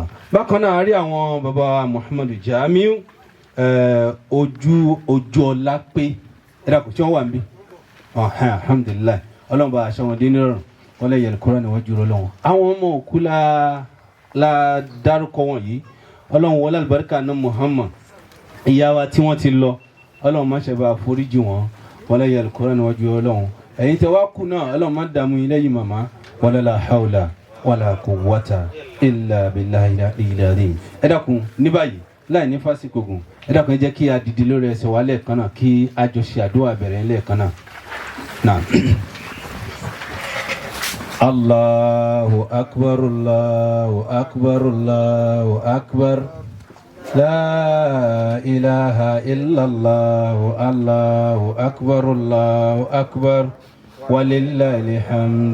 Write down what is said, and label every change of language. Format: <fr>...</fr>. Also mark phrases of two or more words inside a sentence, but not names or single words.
<yo>bákan náà a rí àwọn baba Muhammadu Jamiu ojú ọlá pé ẹ̀dá kò tí wọ́n wà ń bí alhamdulilayi ọlọ́run bá aṣọ wọn dé nírọ̀rùn</yo> <ar>ولا يلقوا</ar> <yo>níwájú rẹ̀ ọlọ́run. àwọn ọmọ òkú la dárúkọ wọn yìí ọlọ́run wọlé alibarika náà Muhammad ìyá wa tí wọ́n ti lọ ọlọ́run má ṣe bá foríjì wọn</yo> <ar>ولا يلقوا</ar> <yo>níwájú ọlọ́run. ẹ̀yin tẹ wá kú náà ọlọ́run má dààmú yín lẹ́yìn màmá</yo> <ar>ولا لا حول ولا قوة إلا بالله العظيم.</ar> <yo>ẹ dákun ní báyìí láì ní fásitì gùn ẹ dákun ẹ jẹ́ kí a dìde lórí ẹsẹ̀ wa lẹ́ẹ̀kan náà kí a jọ ṣe àdúrà bẹ̀rẹ̀ lẹ́ẹ̀kan náà.</yo> <ar>الله أكبر الله أكبر الله أكبر لا إله إلا الله الله أكبر الله أكبر ولله الحمد.</ar>